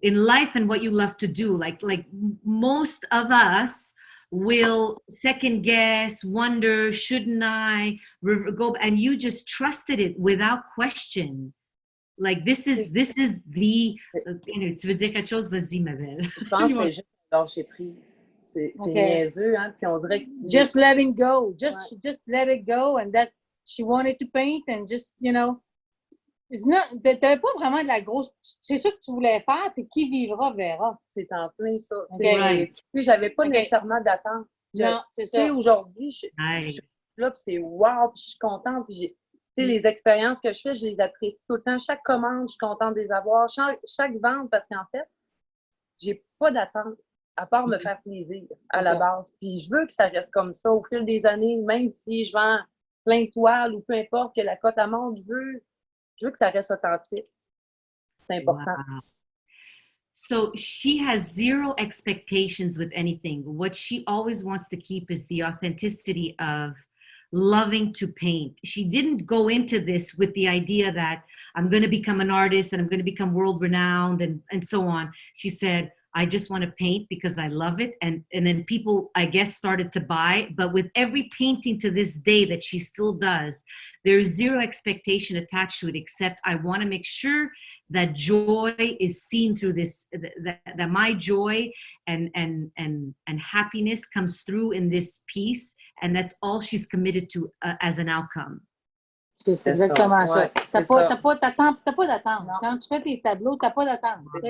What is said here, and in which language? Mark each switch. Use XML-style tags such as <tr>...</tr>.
<en>In life and what you love to do. Like most of us will second guess, wonder, shouldn't I go? And you just trusted it without question. Like this is the,</en> <fr>tu veux dire quelque chose? Vas-y, ma belle. Je pense que c'est juste lâcher prise. C'est niaiseux, hein? Puis on dirait que...</fr> <en>Just letting go. Just let it go. And that she wanted to paint and just, you know, it's not,</en> <fr>t'avais pas vraiment de la grosse... C'est ça que tu voulais faire, puis qui vivra verra. C'est en plein ça.</fr> <en>Okay.</en> <fr>J'avais pas nécessairement d'attente. Non, c'est ça. Tu sais, aujourd'hui, je suis là, puis c'est wow, puis je suis contente, puis les expériences que je fais, je les apprécie tout le temps. Chaque commande, je suis contente de les avoir. Chaque vente, parce qu'en fait, j'ai pas d'attente, à part me faire plaisir à la base. Puis je veux que ça reste comme ça au fil des années, même si je vends plein de toiles ou peu importe que la cote à monte, je veux que ça reste authentique. C'est important.</fr> <en>Wow. So she has zero expectations with anything. What she always wants to keep is the authenticity of loving to paint. She didn't go into this with the idea that I'm going to become an artist and I'm going to become world renowned and so on. She said, I just want to paint because I love it. And then people, I guess, started to buy. But with every painting to this day that she still does, there's zero expectation attached to it, except I want to make sure that joy is seen through this, that my joy and happiness comes through in this piece. And that's all she's committed to as an outcome.</en> <fr>C'est exactement ça. T'as pas d'attente. Quand tu fais tes tableaux, t'as pas d'attente.</fr>